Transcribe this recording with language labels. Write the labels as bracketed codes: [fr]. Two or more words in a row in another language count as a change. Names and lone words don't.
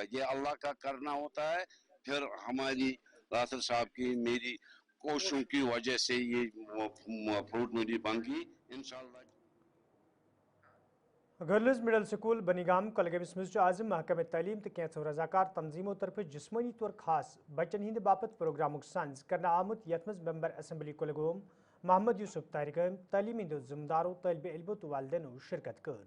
[ur] یہ اللہ کا کرنا ہوتا ہے، پھر ہماری راسر صاحب کی میری کوششوں کی وجہ سے یہ فروٹ منڈی بن گئی ان شاء اللہ. [ks] गर्ल्स मिडल स्कूल बनीगाम कलगमस मज आज महकमे तालीम तो कैंसो रजाकार तंजीमों तरफ जिस्मानी तौर खास बच्चन हिंद बापत प्रोग्राम सांझ करना आमुत यथ मज [en] member assembly [ks] कुलगोम मोहम्मद यूसुफ तारिक तालीमी जिम्मेदारों तलब इल्मो तो वालदेनो शिरकत कर।